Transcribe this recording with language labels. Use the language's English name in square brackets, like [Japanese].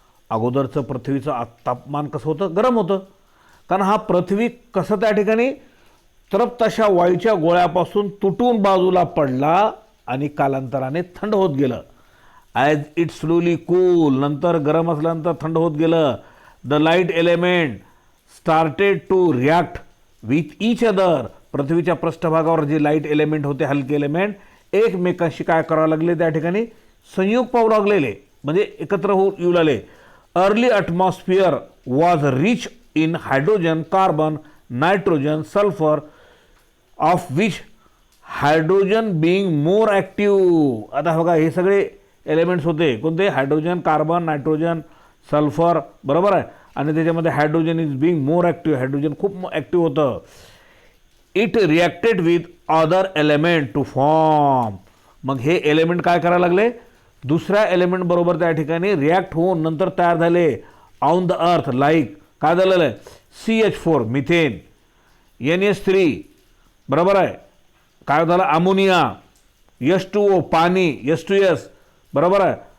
[Marathi] अगोदरचं पृथ्वीचं तापमान कसं होतं, गरम होतं. कारण हा पृथ्वी कसं त्या ठिकाणी तृप्त अशा वायूच्या गोळ्यापासून तुटून बाजूला पडला आणि कालांतराने थंड होत गेलं. [English] as it slowly cool, [Marathi] नंतर गरम असल्यानंतर थंड होत गेलं. [English] The light element started to react with each other. [Marathi] पृथ्वीच्या पृष्ठभागावर जे लाईट एलिमेंट होते, हलके एलिमेंट, एकमेकांशी काय करावं लागले त्या ठिकाणी, संयोग पाहू लागलेले, म्हणजे एकत्र येऊ लागले. [English] Early atmosphere was rich in hydrogen, carbon, nitrogen, sulphur, of which hydrogen being more active. [Marathi] आता बघा हे सगळे एलिमेंट्स होते कोणते, हायड्रोजन, कार्बन, नायट्रोजन, सल्फर, बरोबर आहे. आणि त्याच्यामध्ये [English] hydrogen is being more active, [Marathi] hydrogen खूप ॲक्टिव्ह होतं. [English] It reacted with other element to form. [Marathi] मग हे एलिमेंट काय करायला लागले, दुसऱ्या एलिमेंट बरोबर त्या ठिकाणी रिॲक्ट होऊन नंतर तयार झाले [English] On the earth. [Marathi] लाईक काय झालेलं आहे, CH4 मिथेन, NH3, बरोबर आहे. काय झालं, अमोनिया, H2O पाणी, H2S, बरोबर आहे.